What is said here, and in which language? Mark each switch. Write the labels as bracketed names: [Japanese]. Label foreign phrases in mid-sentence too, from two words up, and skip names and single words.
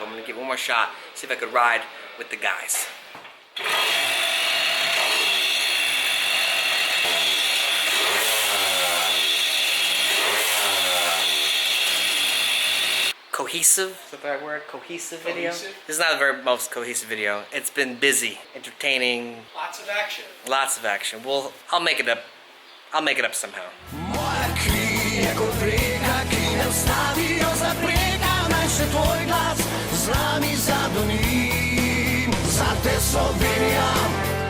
[English] I'm gonna give it one more shot, see if I could ride with the guys. Cohesive, is that the right word? Cohesive video? This is not the very most cohesive video. It's been busy, entertaining. Lots of action. Lots of action. Well, I'll make it up. I'll make it up somehow. [Slovenian] Moja kri je kot reka, ki ne ustavijo zapreka, naj še tvoj glas z nami zadoni. Za te Slovenija.